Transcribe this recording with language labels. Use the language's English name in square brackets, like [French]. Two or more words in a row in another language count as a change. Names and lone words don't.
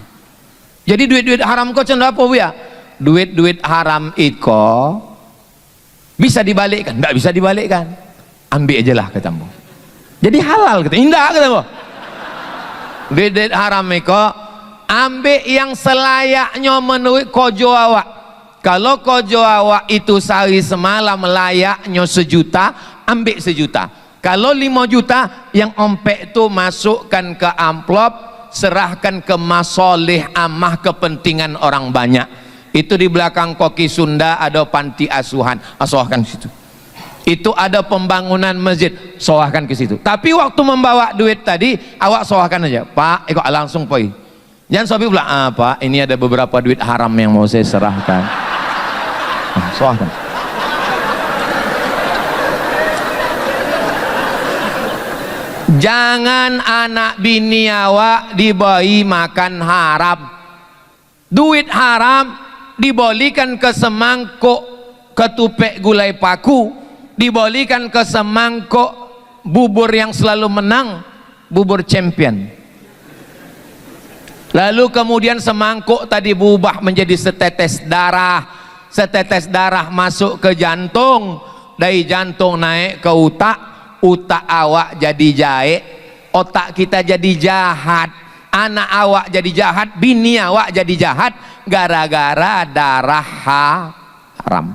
[Indonesian] Jadi duit-duit haram kau cenderung apa Bu ya? Duit-duit haram iko bisa dibalikkan? Nggak bisa dibalikkan. Ambil aja lah kata Ambo. Jadi halal kata, indah kata Ambo. Duit haram iko ambil yang selayaknya menurut [Minangkabau] kojo awak. [Indonesian] Kalau [Minangkabau] kojo awak [Indonesian] itu sehari semalam layaknya 1 juta, ambil 1 juta. Kalau 5 juta yang ompek itu masukkan ke amplop, serahkan ke masoleh amah, kepentingan orang banyak. Itu di belakang Koki Sunda ada panti asuhan, asuhkan situ. Itu ada pembangunan masjid, soahkan ke situ. Tapi waktu membawa duit tadi, awak soahkan aja. Pak, ikut langsung pergi. Jangan sobi pula, Pak, ini ada beberapa duit haram yang mau saya serahkan. Soahkan. Jangan anak bini awak diberi makan haram. Duit haram dibolikan ke semangkuk [Minangkabau] ketupek gulai paku, [Indonesian] dibolikan ke semangkuk bubur yang selalu menang, bubur champion. Lalu kemudian semangkuk tadi berubah menjadi setetes darah. Setetes darah masuk ke jantung, dari jantung naik ke otak, otak awak jadi jahe, otak kita jadi jahat, anak awak jadi jahat, bini awak jadi jahat, gara-gara darah haram.